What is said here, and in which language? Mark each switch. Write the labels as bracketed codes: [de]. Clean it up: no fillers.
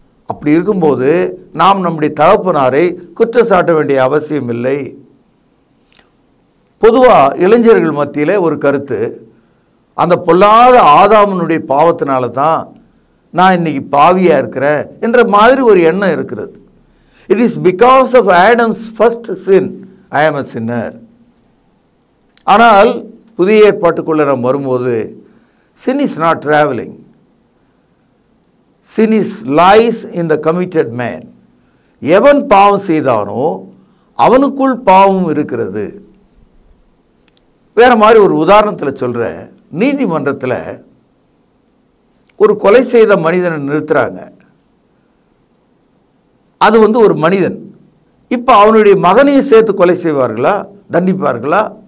[ta] அப்படி இருக்கும்போது நாம் நம்முடைய தகப்பனாரை குற்றம் சாட்ட வேண்டிய அவசியம் இல்லை. பொதுவாக இளைஞர்கள் மத்தியில் ஒரு கருத்து, அந்த பொல்லாத ஆதாமனுடைய பாவத்தினால தான் நான் இன்னைக்கு பாவியாக இருக்கிறேன் என்ற மாதிரி ஒரு எண்ணம் இருக்கிறது. [en] It is because of Adam's first sin I am a sinner. [ta] ஆனால் புதிய ஏற்பாட்டுக்குள்ளே நாம் வரும்போது [en] sin is not traveling. Sin is lies in the committed man. [ta] எவன் பாவம் செய்தானோ அவனுக்குள் பாவம் இருக்கிறது. வேற மாதிரி ஒரு உதாரணத்தில் சொல்கிறேன். நீதிமன்றத்தில் ஒரு கொலை செய்த மனிதனை நிறுத்துறாங்க. அது ஒரு மனிதன். இப்போ அவனுடைய மகனையும் சேர்த்து கொலை செய்வார்களா, தண்டிப்பார்களா?